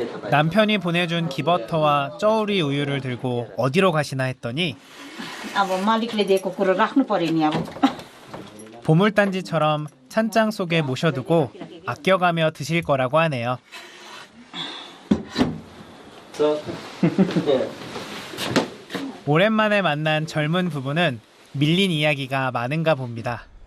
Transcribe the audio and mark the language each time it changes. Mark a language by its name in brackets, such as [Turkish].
[Korean] 남편이 보내준 기버터와 쩌우리 우유를 들고 어디로 가시나 했더니 [Nepali] अब मालिकले दिएको कुरो राख्नु पर्यो नि अब [Korean] 보물단지처럼 찬장 속에 모셔두고 아껴가며 드실 거라고 하네요. 오랜만에 만난 젊은 부부는 밀린 이야기가 많은가 봅니다.